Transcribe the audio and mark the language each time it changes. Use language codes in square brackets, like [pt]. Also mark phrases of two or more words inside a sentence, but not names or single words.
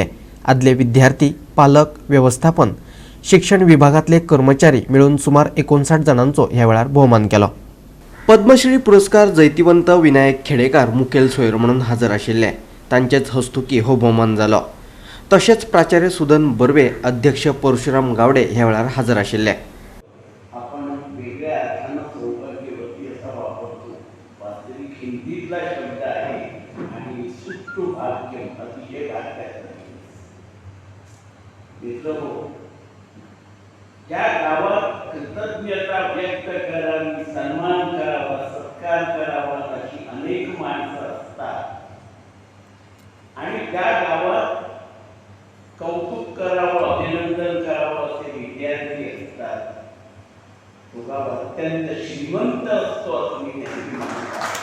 [kok] आदले विद्यार्थी, पालक, व्यवस्थापन, शिक्षण विभागातले कर्मचारी मिळून सुमार 59 जणांचो ह्या वेळार भोवमान केलो. पद्मश्री पुरस्कार जैतिवंत विनायक खेडेकार मुखेल सोयर म्हणून हजर आशिल्ले. तांचेच हस्तुकी हो भोवमान जालो. तशेंच प्राचार्य सुदन बर्वे, अध्यक्ष परशुराम गावडे ह्या वेळार हजर आशिल्ले. [mr] आपण वेगळ्या अर्थानं सौभाग्यवती असा वापरतो. वास्तविक हिंदीतला शब्द आहे आणि सुट्टुभाग्यम, अतिशय भाग्याचा. मित्रहो, ज्या गावात कृतज्ञता व्यक्त करावी, सन्मान करावा, सत्कार करावा अशी अनेक माणसं असतात आणि त्या गावात कौतुक करावं, अभिनंदन करावं असे विद्यार्थी असतात, तो गाव अत्यंत श्रीमंत असतो असं मी नेहमी म्हणतो.